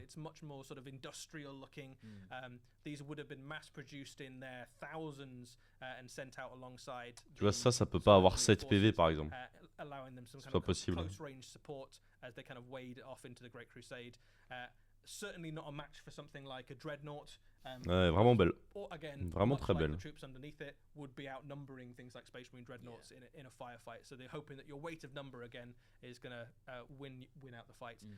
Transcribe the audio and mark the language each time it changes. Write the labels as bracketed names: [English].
[English] It's much more sort of industrial looking. These would have been mass produced in their thousands and sent out alongside. [French] Tu vois, ça peut pas avoir 7 PV par exemple. C'est pas possible. [English] Close range support as they kind of wade off into the Great Crusade. Certainly not a match for something like a dreadnought. [French] Ouais, vraiment belle. [English] Or again, [French] vraiment très belle. [English] The troops underneath it would be outnumbering things like Space Marine dreadnoughts in a firefight. So they're hoping that your weight of number again is going to win out the fight.